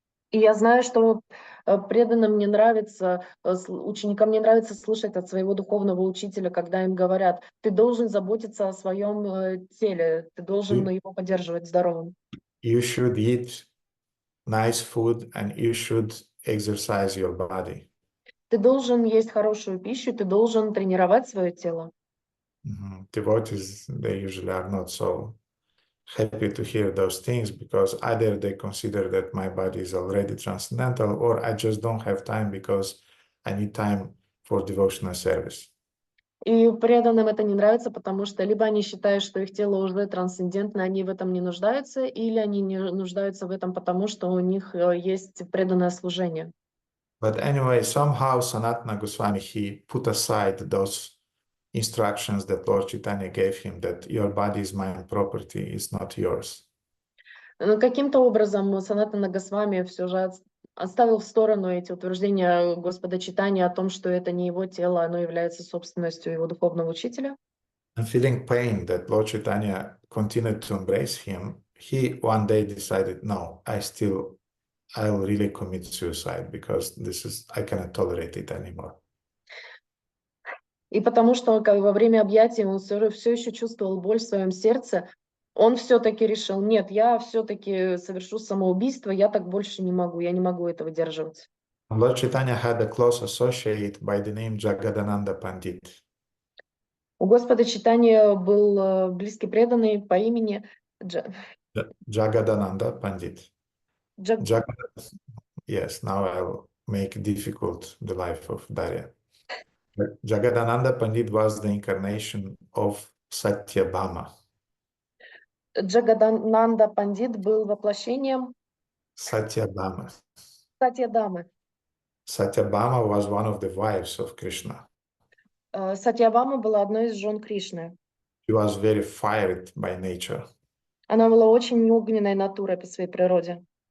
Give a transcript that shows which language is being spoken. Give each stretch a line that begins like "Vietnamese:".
Russian: И я знаю, что преданным не нравится, ученикам не нравится слышать от своего духовного учителя, когда им говорят, ты должен заботиться о своем теле, ты должен его поддерживать здоровым.
English: You should eat nice food and you should exercise your body.
Russian: Ты должен есть хорошую пищу, ты должен тренировать свое тело.
English: Devotees, they usually are not so happy to hear those things because either they consider that my body is already transcendental or I just don't have time because I need time for devotional service.
Russian: И преданным это не нравится, потому что либо они считают, что их тело уже трансцендентно, они в этом не нуждаются, или они не нуждаются в этом, потому что у них есть преданное служение.
English: But anyway, somehow Sanatana Goswami, he put aside those instructions that Lord Chaitanya gave him that your body is my property, it's not yours.
Russian: Но каким-то образом Санатана Госвами все же оставил в сторону эти утверждения Господа Чайтаньи о том, что это не его тело, оно является собственностью его духовного учителя.
English: And feeling pain that Lord Chaitanya continued to embrace him, he one day decided, no, I'll really commit suicide because I cannot tolerate it anymore.
Russian: И потому что во время объятий он все еще чувствовал боль в своем сердце, он все-таки решил, нет, я все-таки совершу самоубийство, я так больше не могу, я не могу это выдерживать.
English: Lord Chaitanya had a close associate by the name Jagadananda Pandit.
Russian: У Господа Чайтаньи был близкий преданный по имени
English: Jagadananda Pandit. Yes, now I'll make difficult the life of Darya. Jagadananda Pandit was the incarnation of Satyabhama.
Russian: Джагадананда Пандит был воплощением
English: Satyabhama.
Russian: Сатьядамы.
English: Satyabhama was one of the wives of Krishna.
Russian: Сатьябама была одной из жен Кришны.
English: She was very fiery by nature.
Russian: Она была очень огненной натурой по своей природе.